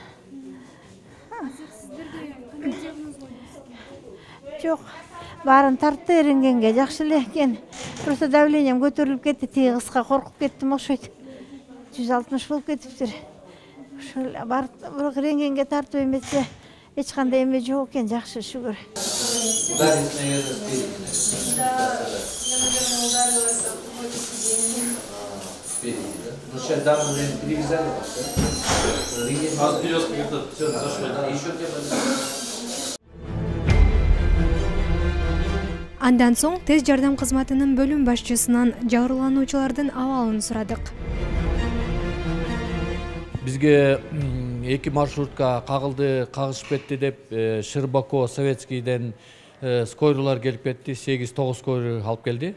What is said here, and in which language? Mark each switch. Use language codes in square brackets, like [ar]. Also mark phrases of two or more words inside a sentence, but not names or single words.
[ky] Жок, баарын тартты эрингенге, жакшы эле экен. [ru] Просто давлением [ky] көтөрүлүп кетти, тиги кызга коркуп кеттим окшойт. 160 болуп кетиптир. Ошол бар, бирок эрингенге тартып эмесе, эч кандай эме жок экен, жакшы шүгүр. [ru] Ну, сейчас даму перевязали. А перевязка как-то все зашло, да? Еще [ky] Андан соң тез жардам кызматынын бөлүм башчысынан жабырлануучулардын абалын сурадык. Бизге 2 маршрутка кагылды, кагышып кетти деп Щербако Советскийден скорыйлар келип кетти, 8-9 скорый алып келди.